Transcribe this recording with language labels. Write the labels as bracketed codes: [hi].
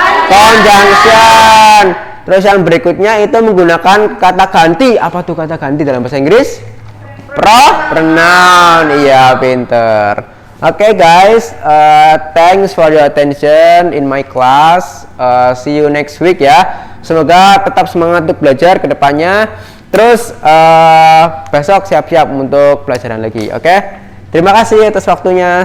[id] Conjunction. Terus yang berikutnya itu menggunakan kata ganti. Apa tuh kata ganti dalam bahasa Inggris? Pronoun. Iya, pinter. [en] Oke, guys, thanks for your attention in my class. See you next week ya. [id] Semoga tetap semangat untuk belajar ke depannya. Terus besok siap-siap untuk pelajaran lagi. Oke? Terima kasih atas waktunya.